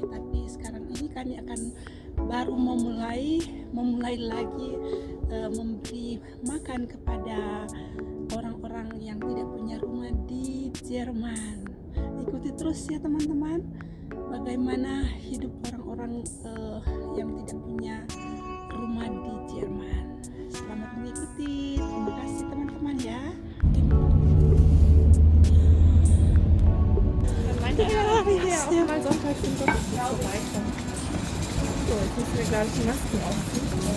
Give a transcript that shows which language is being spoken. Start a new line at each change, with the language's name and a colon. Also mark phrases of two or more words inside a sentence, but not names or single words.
Indonesian: Tapi sekarang ini kami akan baru memulai lagi memberi makan kepada orang-orang yang tidak punya rumah di Jerman. Ikuti terus ya teman-teman, bagaimana hidup orang-orang yang tidak punya rumah di Jerman. Selamat mengikuti, terima kasih teman-teman ya.
German: auch mal sonntags im Gottesdienst vorbeikommen. So, jetzt müssen wir, glaube ich, die Masken aufziehen.